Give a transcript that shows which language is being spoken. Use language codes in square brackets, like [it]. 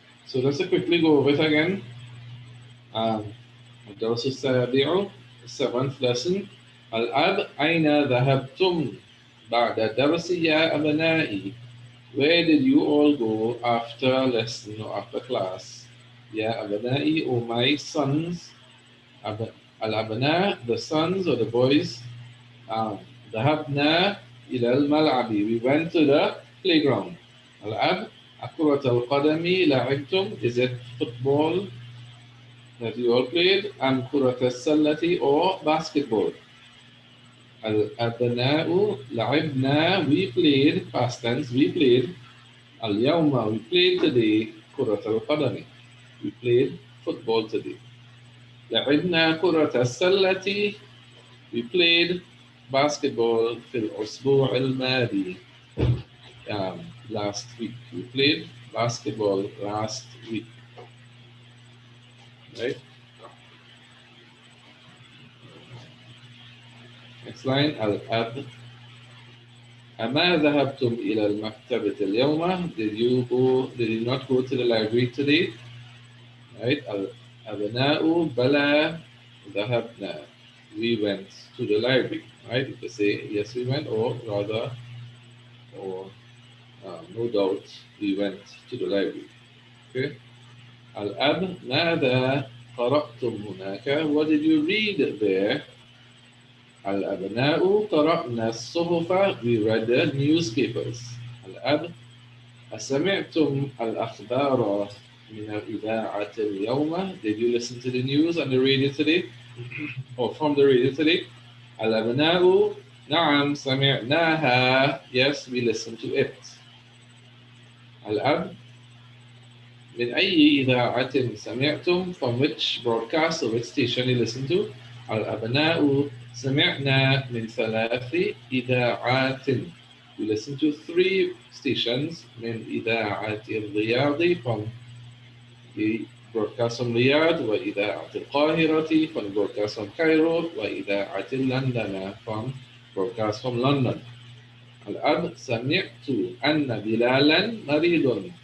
[en] So let's quickly go over it again. [ar] الدرس السابع, [en] 7th lesson. [ar] الأب أين ذهبتم بعد درس يا أبنائي? [en] Where did you all go after lesson or after class? [ar] يا أبنائي, [en] or my sons. [ar] الأبناء, [en] the sons or the boys. [ar] ذهبنا إلى الملعب, [en] we went to the playground. [ar] الأب, كرة القدم لعبتم, [en] is it football that you all played? [ar] أم كرة السلة [en] or basketball? [ar] الأبناء لعبنا, [en] we played, past tense, we played. [ar] اليوم, [en] we played today, [ar] كرة القدم, [en] we played football today. [ar] لعبنا كرة السلة, [en] we played basketball [ar] في الأسبوع الماضي. [en] Last week, we played basketball last week. Right? Next line, [ar] الأب أما ذهبتم إلى المكتبة اليوم? [en] Did you not go to the library today? Right? [ar] الأبناء بلى ذهبنا, [en] we went to the library. Right? You can say yes we went, or rather, or no doubt we went to the library. Okay? [ar] الأب ماذا قرأتم هناك? [en] What did you read there? [ar] الأبناء قرأنا الصحف, [en] we read the newspapers. [ar] الأب أسمعتم الأخبار من الإذاعة اليوم? [en] Did you listen to the news on the radio today? Or from the radio today? [ar] الأبناء نعم سمعناها, [en] yes we listened to it. [ar] الأب من أي إذاعة سمعتم? [en] From which broadcast or which station you listen to? [ar] الأبناء سمعنا من 3 إذاعات. [en] We listen to 3 stations. [ar] من إذاعة الرياض, [en] from the broadcast from Riyadh, [ar] وإذاعة القاهرة, [en] from broadcast from Cairo, [ar] وإذاعة لندن, [en] from broadcast from London. [ar] الأب سمعت أن بلالا مريض.